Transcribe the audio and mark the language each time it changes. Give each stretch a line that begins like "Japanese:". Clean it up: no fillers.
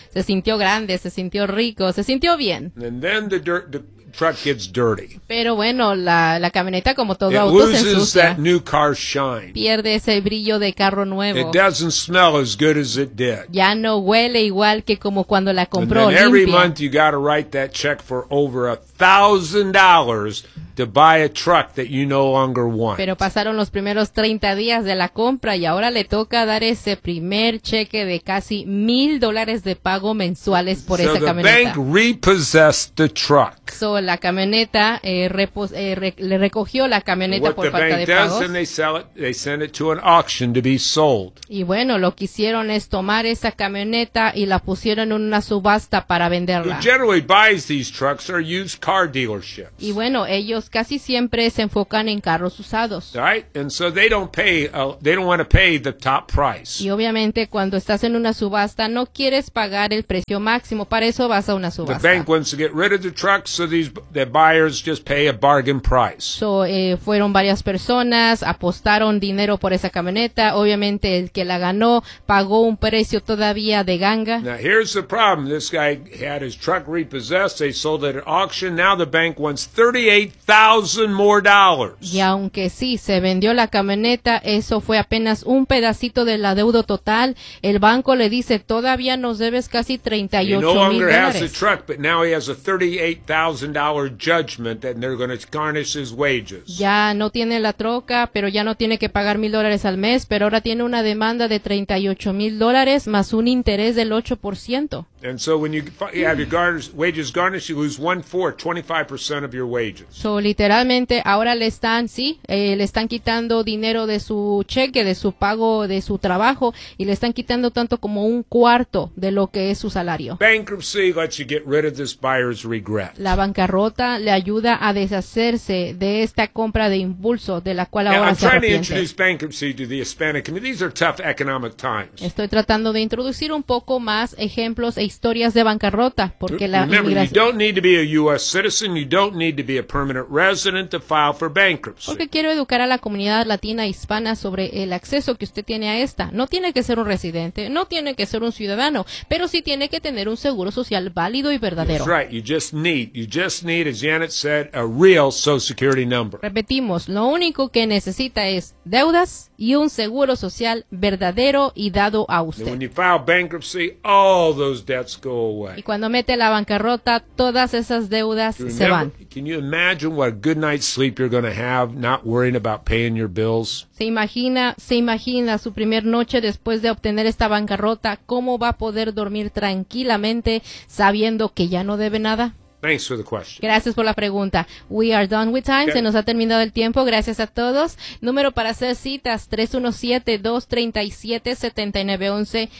Spanish: Se sintió grande, se sintió rico, se sintió bien.
English: And then the truck gets dirty.
Spanish: Pero bueno, la camioneta, como todo auto, se ensucia. It
English: loses that new car shine.
Spanish: Pierde ese brillo de carro nuevo.
English: It doesn't smell as good as it did.
Spanish: Ya no huele igual que como cuando la compró.
English: And then Every month you got to write that check for over $1,000 to buy a truck that you no longer want.
Spanish: Pero pasaron los primeros 30 días de la compra y ahora le toca dar ese primer cheque de casi $1,000 de pago mensuales por esa camioneta.
English: So the bank repossessed the truck.
Spanish: So la camioneta le recogió la camioneta por falta de pagos.
English: And they sell it, they send it to an auction to be sold.
Spanish: Y bueno, lo que hicieron es tomar esa camioneta y la pusieron en una subasta para venderla.
English: Who generally buys these trucks are used car dealerships.
Spanish: Y bueno, ellos casi siempre se enfocan en carros usados.
English: Right? And so they don't pay, they don't want to pay the top price.
Spanish: Y obviamente cuando estás en una subasta no quieres pagar el precio máximo, para eso vas a una subasta.
English: The bank wants to get rid of the trucks so the buyers just pay a bargain price.
Spanish: So fueron varias personas, apostaron dinero por esa camioneta, obviamente el que la ganó pagó un precio todavía de ganga.
English: Now here's the problem. This guy had his truck repossessed, they sold it at auction. Now the bank wants $38,000 more.
Spanish: Y aunque sí se vendió la camioneta, eso fue apenas un pedacito de la deuda total. El banco le dice, todavía nos debes casi $38,000.
English: He no longer has the truck, but now he has a $38,000 judgment and they're going to garnish his wages.
Spanish: Ya no tiene la troca, pero ya no tiene que pagar $1,000 al mes, pero ahora tiene una demanda de $38,000 más un interés del 8%.
English: And so when you have your wages garnished, you lose 25% of your wages.
Spanish: So literalmente ahora le están quitando dinero de su cheque, de su pago, de su trabajo, y le están quitando tanto como un cuarto de lo que es su salario.
English: Bankruptcy lets you get rid of this buyer's regret.
Spanish: La bancarrota le ayuda a deshacerse de esta compra de impulso de la cual ahora se arrepiente.
English: I'm trying to introduce bankruptcy to the Hispanic community. These are tough economic times.
Spanish: Estoy tratando de introducir un poco más ejemplos historias de bancarrota porque la
English: Remember, inmigración... you don't need to be a U.S. citizen, you don't need to be a permanent resident to file for bankruptcy.
Spanish: Porque quiero educar a la comunidad latina hispana sobre el acceso que usted tiene a esta. No tiene que ser un residente, no tiene que ser un ciudadano, pero sí tiene que tener un seguro social válido y verdadero.
English: That's right, you just need, as Janet said, a real Social Security number.
Spanish: Repetimos, lo único que necesita es deudas y un seguro social verdadero y dado a usted.
English: When you file bankruptcy, all those debts go away.
Spanish: Y cuando mete la bancarrota, todas esas deudas se van.
English: Can you imagine what a good night's sleep you're going to have not worrying about paying your bills?
Spanish: Se imagina su primer noche después de obtener esta bancarrota, ¿cómo va a poder dormir tranquilamente sabiendo que ya no debe nada?
English: Thanks for the question.
Spanish: Gracias por la pregunta.
English: We are done with time. Okay.
Spanish: Se nos ha terminado el tiempo. Gracias a todos. Número para hacer citas, 317-237-7911.